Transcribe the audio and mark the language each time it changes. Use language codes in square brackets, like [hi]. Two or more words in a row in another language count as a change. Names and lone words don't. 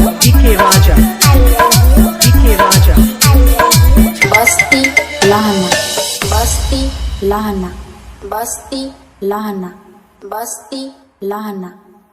[en] DK Raja, I love you, DK Raja. I love you। बस्ती लहाना, बस्ती लहाना, बस्ती लहाना, बस्ती लहाना।